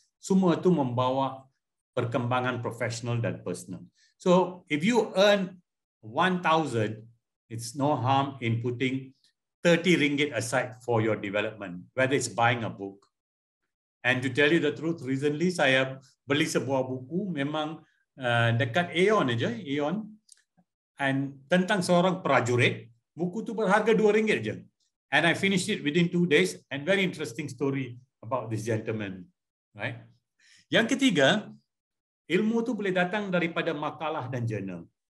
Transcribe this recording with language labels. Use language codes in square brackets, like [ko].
[ms] Semua itu membawa perkembangan profesional dan personal. [en] So, if you earn 1,000, it's no harm in putting 30 ringgit aside for your development, whether it's buying a book. And to tell you the truth, recently [ms] saya beli sebuah buku, memang dekat Aeon aja, Aeon, and tentang seorang prajurit. Buku tu berharga RM2 je. [en] And I finished it within 2 days, and very interesting story about this gentleman. Right? [ms] Yang ketiga, ilmu tu boleh datang daripada makalah dan jurnal.